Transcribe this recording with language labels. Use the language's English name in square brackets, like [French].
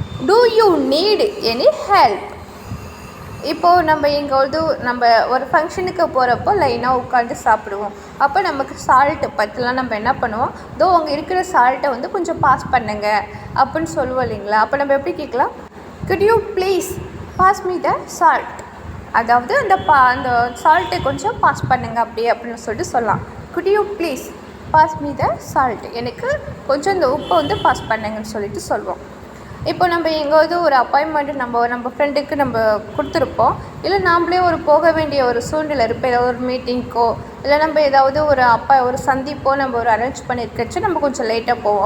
[English] Do you need any help? [Tamil] இப்போது நம்ம எங்கேயாவது நம்ம ஒரு ஃபங்க்ஷனுக்கு போகிறப்போ லைனாக உட்காந்து சாப்பிடுவோம். அப்போ நமக்கு சால்ட்டு பற்றலாம், நம்ம என்ன பண்ணுவோம், அங்கே இருக்கிற சால்ட்டை கொஞ்சம் பாஸ் பண்ணுங்க அப்படின்னு சொல்லுவோம் இல்லைங்களா? அப்போ நம்ம எப்படி கேட்கலாம்? [English] could you please pass me the salt? [Tamil] அதாவது அந்த சால்ட்டை கொஞ்சம் பாஸ் பண்ணுங்க அப்படின்னு சொல்லிட்டு சொல்லலாம். [English] could you please pass me the salt? [Tamil] எனக்கு கொஞ்சம் இந்த உப்பை பாஸ் பண்ணுங்கன்னு சொல்லிட்டு சொல்லுவோம். இப்போ நம்ம எங்கேயாவது ஒரு அப்பாயின்மெண்ட்டு நம்ம ஃப்ரெண்டுக்கு நம்ம கொடுத்துருப்போம், இல்லை நாம்ளே போக வேண்டிய ஒரு சூழ்நிலை இருப்போம், ஏதாவது ஒரு மீட்டிங்க்கோ இல்லை நம்ம ஏதாவது ஒரு சந்திப்போ நம்ம அரேஞ்ச் பண்ணியிருக்கச்சு நம்ம கொஞ்சம் லேட்டாக போவோம்.